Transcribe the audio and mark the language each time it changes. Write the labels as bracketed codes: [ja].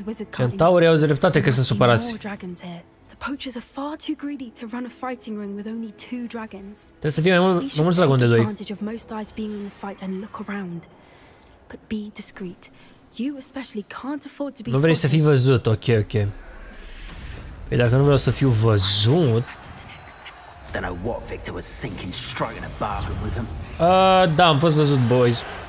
[ro] Centaurii au dreptate că sunt supărați. [en] The poachers are far too greedy to run a fighting ring with only 2 dragons. [ro] Trebuie să fie mai mulți dragoni de 2. [en] Advantage of most eyes being in the fight and look around. But be discreet. You especially can't afford to be. [ro] Nu vrei să fii văzut, ok, ok. Păi dacă nu vreau să fiu văzut... Da, am fost văzut, boys.